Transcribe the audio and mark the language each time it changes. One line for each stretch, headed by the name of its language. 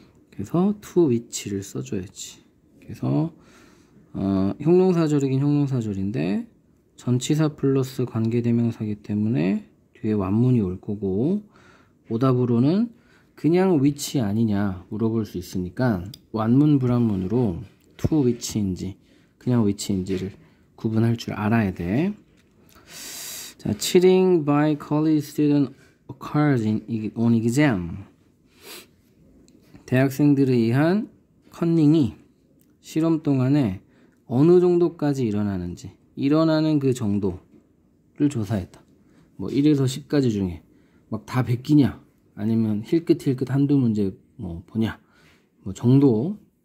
Korean: 그래서 to which를 써줘야지. 그래서 형용사절이긴 형용사절인데 전치사 플러스 관계대명사기 때문에 뒤에 완문이 올 거고, 오답으로는 그냥 which 아니냐 물어볼 수 있으니까 완문 불완문으로 to which인지 그냥 which인지를 구분할 줄 알아야 돼.
English: 자, cheating by college student occurs on exam.
Korean: 대학생들에 의한 컨닝이 시험 동안에 어느 정도까지 일어나는지, 일어나는 그 정도를 조사했다. 뭐 1에서 10까지 중에 막 다 베끼냐, 아니면 힐끗힐끗 한두 문제 뭐 보냐, 뭐 정도.